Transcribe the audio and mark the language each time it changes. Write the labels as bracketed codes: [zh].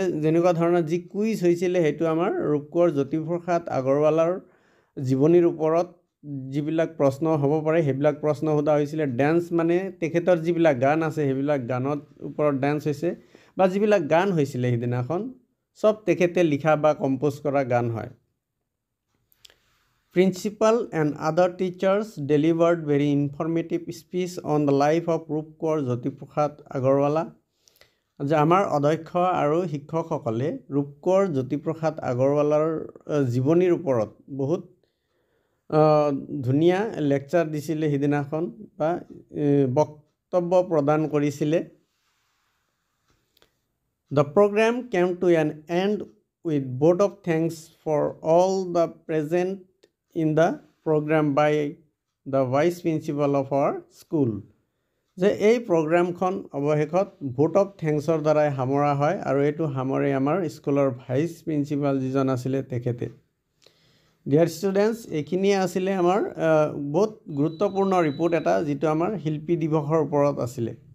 [as] যেনেকুৱা ধৰণৰ যি কুইজ হৈছিলে সেইটো আমাৰ ৰূপকৰ জ্যোতিপ্ৰসাদ আগৰৱালাৰ জীৱনীৰ ওপৰত যিবিলাক প্ৰশ্ন হ'ব পাৰে সেইবিলাক প্ৰশ্ন সোধা হৈছিলে। ডেন্স মানে তেখেতৰ যিবিলাক গান আছে সেইবিলাক গানৰ ওপৰত ডেন্স হৈছে, বা যিবিলাক গান হৈছিলে সিদিনাখন চব তেখেতে লিখা বা কম্প'জ কৰা গান হয়। [en] Principal and other teachers delivered very informative speech on the life of Rupkor Jyotiprasad Agarwala. [as] যে আমাৰ অধ্যক্ষ আৰু শিক্ষকসকলে ৰূপকৰ জ্যোতিপ্ৰসাদ আগৰৱালাৰ জীৱনীৰ ওপৰত বহুত ধুনীয়া লেকচাৰ দিছিলে সিদিনাখন, বা বক্তব্য প্ৰদান কৰিছিলে। [en] The program came to an end with vote of thanks for all the present in the program by the vice principal of our school. [as] যে এই প্ৰগ্ৰামখন অৱশেষত ভোট অফ থেংকছৰ দ্বাৰাই সামৰা হয়, আৰু এইটো সামৰে আমাৰ স্কুলৰ ভাইচ প্ৰিন্সিপাল যিজন আছিলে তেখেতে। [en] dear students, [as] এইখিনিয়ে আছিলে আমাৰ বহুত গুৰুত্বপূৰ্ণ ৰিপৰ্ট এটা, যিটো আমাৰ শিল্পী দিৱসৰ ওপৰত আছিলে।